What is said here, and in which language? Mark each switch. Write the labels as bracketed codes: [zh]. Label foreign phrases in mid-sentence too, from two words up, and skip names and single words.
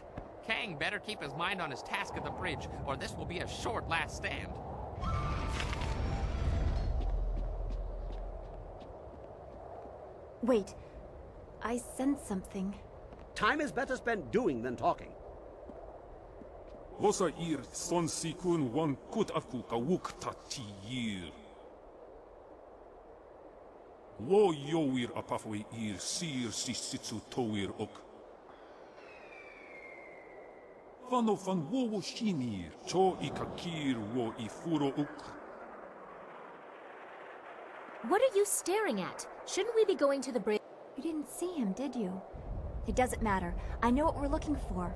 [en] Kang better keep his mind on his task at the bridge, or this will be a short last stand. Wait. I sense something. Time is better spent doing than talking. Vosa ir son sikun wan kut aku kawuk tatiyir. Wo yoir apafwe ir sir si sitsu toir ok. Fano fan wo shinir, cho ikakir wo ifuro uk. What are you staring at? Shouldn't we be going to the bridge? You didn't see him, did you? It doesn't matter. I know what we're looking for.